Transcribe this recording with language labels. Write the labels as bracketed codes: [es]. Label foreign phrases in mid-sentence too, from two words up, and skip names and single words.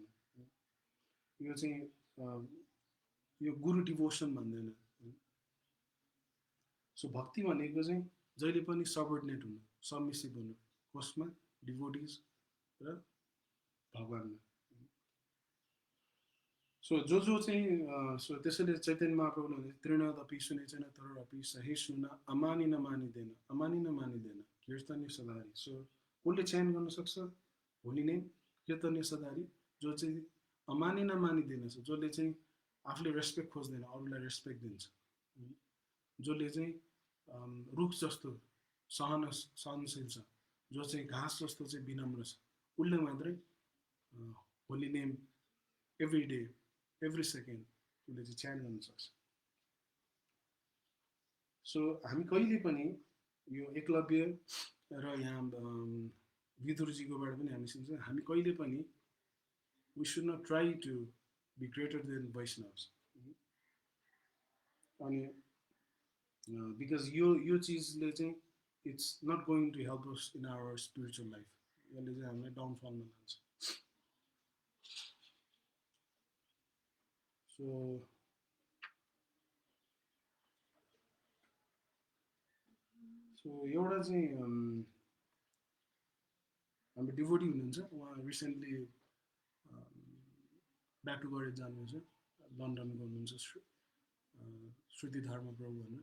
[ne] यो चाहिँ यो गुरु डिभोसन भन्दैन। सो भक्ति भनेको चाहिँ जहिले पनि सबअर्डिनेट हुनु, सबमिसिभ हुनु, कसमा डिभोटिज र भगवानमा। सो जो चाहिँ सो त्यसैले चैतन्य महाप्रभुले भने [sa] तृणदपि सुनेचन तररपि सहे सुन अमानी नमानिदेन कीर्तन्य सदारी। [ne] सो कसले चयन गर्न सक्छ भोलि नै [sa] कीर्तन्य सदारी, [ne] जो चाहिँ [sa] अमानी नमानिदेन [ne] छ, जसले चाहिँ आफूले रेस्पेक्ट खोज्दैन, अरूलाई रेस्पेक्ट दिन्छ, जसले चाहिँ रुख जस्तो सहनशील छ, जो चाहिँ घाँस जस्तो चाहिँ विनम्र छ, उसले मात्रै [en] holy name every day every second [ne] उसले चाहिँ च्यान गर्न सक्छ। सो हामी कहिले पनि यो एकलव्य र यहाँ विदुरजीकोबाट पनि हामी सिक्छौँ, हामी कहिले पनि [en] we should not try to be greater than Vaishnavas. अनि because [ne] यो चिजले चाहिँ [en] it's not going to help us in our spiritual life, [ne] यसले चाहिँ हामीलाई डाउनफलमा लान्छ। So एउटा चाहिँ हाम्रो डिभोटी हुनुहुन्छ, उहाँ [en] recently back to God [ne] जानुहुन्छ, लन्डनको हुनुहुन्छ, श्रुति धर्म प्रभु भनेर।